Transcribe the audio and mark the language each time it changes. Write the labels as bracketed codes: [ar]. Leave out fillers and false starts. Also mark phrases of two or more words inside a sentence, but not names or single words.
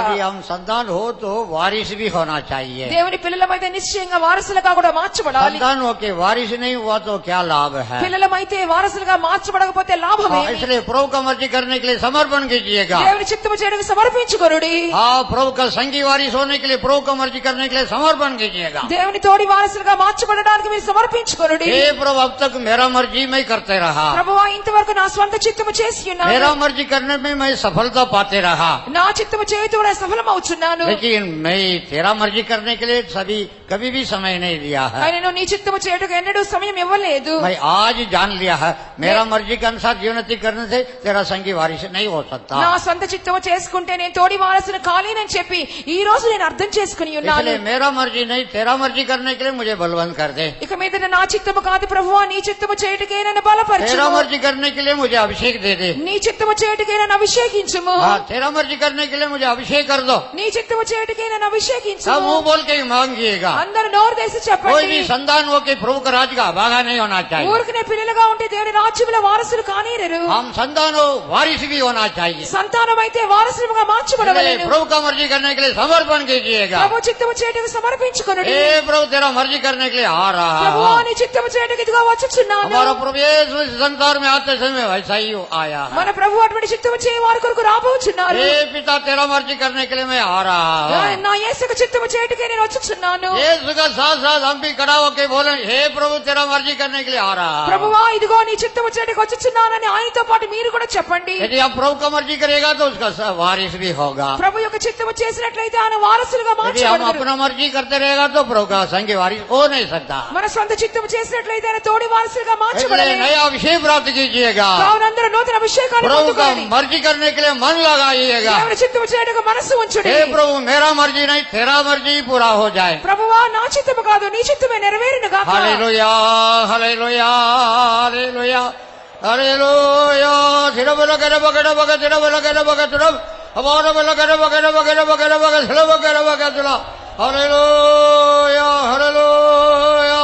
[hi] यदि हम संतान हो तो वारिस भी होना चाहिए। [te] దేవుని పిల్లలమైతే నిశ్చయంగా వారసులుగా కూడా మార్చబడాలి. [hi] संतान होके वारिस नहीं हुआ तो क्या लाभ है? [te] పిల్లలమైతే వారసులుగా మార్చబడకపోతే లాభం [hi] हाँ, [te] ఏమి? [hi] इसलिए प्रभु का मर्जी करने के लिए समर्पण कीजिएगा। [te] దేవుని చిత్తము చేయడానికి సమర్పించుకొనుడి. [hi] हाँ, प्रभु का संगी वारिस होने के लिए प्रभु का मर्जी करने के लिए समर्पण कीजिएगा। [te] దేవుని తోడి వారసులుగా మార్చబడడానికి మీరు సమర్పించుకొనుడి. [hi] हे प्रभु, अब तक मेरा मर्जी मैं करते रहा, [te] ప్రభువా ఇంతవరకు నా స్వంత చిత్తము చేసి ఉన్నాను. [hi] मेरा मर्जी करने में मैं सफलता पाते रहा, [te] నా చిత్తము చేయుటలో సఫలమవుచున్నాను. [hi] लेकिन मैं तेरा मर्जी करने के लिए कभी भी समय नहीं दिया है। [te] ఆయన నీ చిత్తము చేయుటకు ఎన్నడూ సమయం ఇవ్వలేదు. [hi] मैं आज जान लिया है मेरा मर्जी के अनुसार जीवन व्यतीत करने से तेरा संगी वारिस नहीं हो सकता। [te] నా సొంత చిత్తము చేసుకుంటే నేను తోడి వారసును కాలేనని చెప్పి ఈ రోజు నేను అర్థం చేసుకుని ఉన్నాను. [hi] इसलिए मेरा मर्जी नहीं तेरा मर्जी करने के लिए मुझे बलवंत कर दे। [te] ఇక మీద నా చిత్తము కాదు ప్రభువా నీ చిత్తము చేయుటకే నన్ను బలపరచు. [hi] तेरा मर्जी करने के लिए मुझे अभिषेक दे दे। [te] నీ చిత్తము చేయుటకే నన్ను అభిషేకించుము. [hi] हाँ, तेरा मर्जी करने के लिए मुझे अभिषेक कर दो। [te] నీ చిత్తము చేయుటకే నన్ను [hi] सब [te] అభిషేకించుము. [hi] मुंह बोल के ही मांगिएगा। [te] అందరూ నోరు తెరిచి [hi] कोई [te] చెప్పండి. [hi] भी संतान हो के प्रभु का राज का भागा नहीं होना चाहिए। [te] ఊరికనే పిల్లలుగా ఉంటే దేవుని రాజ్యముల వారసులు కానీరరు. [hi] हम संतान हो वारिस भी होना चाहिए। [te] సంతానం అయితే వారసులుగా [hi] इसलिए [te] మార్చబడవలెను. [hi] प्रभु का मर्जी करने के लिए समर्पण कीजिएगा। [te] ప్రభు చిత్తము చేయుటకు సమర్పించుకొనుడి. [hi] हे प्रभु, तेरा मर्जी करने के लिए आ रहा [te] ప్రభువా [hi] है। [te] నీ చిత్తము చేయుటకు ఇదిగో వచ్చుచున్నాను. [hi] हमारा प्रभु यीशु इस संसार में आते समय वैसा ही आया है। [te] మన ప్రభు అటువంటి చిత్తము చేయ వారి కొరకు రాబోచున్నారు. [hi] हे पिता, तेरा मर्जी करने के लिए मैं आ रहा हूँ। [te] నా యేసుకు చిత్తము చేయుటకే నేను వచ్చుచున్నాను. [hi] यीशु का साथ साथ हम भी खड़ा होके बोले, हे प्रभु, तेरा मर्जी करने के लिए आ रहा है। [te] ప్రభువా ఇదిగో నీ చిత్తము చేయుటకు వచ్చుచున్నానని ఆయనతో పాటు మీరు కూడా చెప్పండి. [hi] यदि आप प्रभु का मर्जी करेगा तो उसका वारिस भी होगा. [te] ప్రభు యొక్క చిత్తము చేసినట్లయితే ఆయన వారసులుగా [hi] यदि हम [te] మార్చబడతారు. [hi] अपना मर्जी करते रहेगा तो प्रभु का संग वारिस हो नहीं सकता. [te] మన సొంత చిత్తము చేసినట్లయితే ఆయన తోడి వారసులుగా [hi] इसलिए [te] మార్చబడలేరు. [hi] नया अभिषेक प्राप्त कीजिएगा. [te] కావున అందరూ నూతన అభిషేకాన్ని [hi] प्रभु का [te] పొందుకోండి. [hi] मर्जी करने के लिए मन लगाइएगा. [te] దేవుని చిత్తము చేయడానికి మనస్సు ఉంచుడి. [hi] हे प्रभु मेरा मर्जी नहीं तेरा मर्जी पूरा हो जाए. [te] ప్రభువా నా చిత్తము కాదు నీ చిత్తమే నెరవేరును గాక. हालेलुया हालेलुया हालेलुया हालेलुया सिरब लगे बगड़ बगे सिरब लगे बगे सिरब हमारा लगे बगड़ बगड़ बगड़ बगे सिरब बगड़ बगे सिला हालेलुया हालेलुया.